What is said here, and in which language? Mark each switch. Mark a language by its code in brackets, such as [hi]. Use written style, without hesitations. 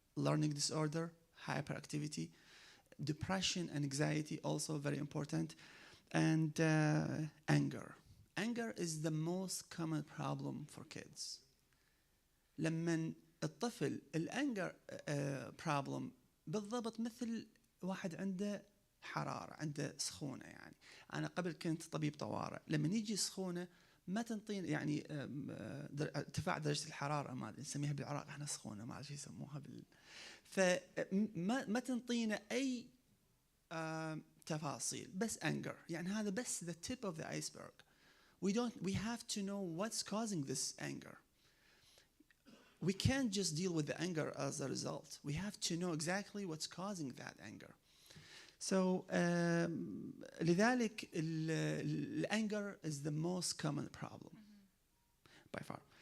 [en] Learning disorder, hyperactivity, depression and anxiety, also very important, and anger. Anger is the most common problem for kids. [ar] لما الطفل الأنجر problem بالضبط مثل واحد عنده حرارة، عنده سخونة. يعني أنا قبل كنت طبيب طوارئ، لما يجي سخونة ما تنطينا يعني ارتفاع درجة الحرارة، ما نسميها بالعراق احنا سخونة، ما اعرف شو يسموها فما تنطينا أي تفاصيل، بس anger. يعني هذا بس [en] the tip of the iceberg. We have to know what's causing this anger. We can't just deal with the anger as a result. We have to know exactly what's causing that anger. So [ar] لذلك [en] anger is the most common problem by far.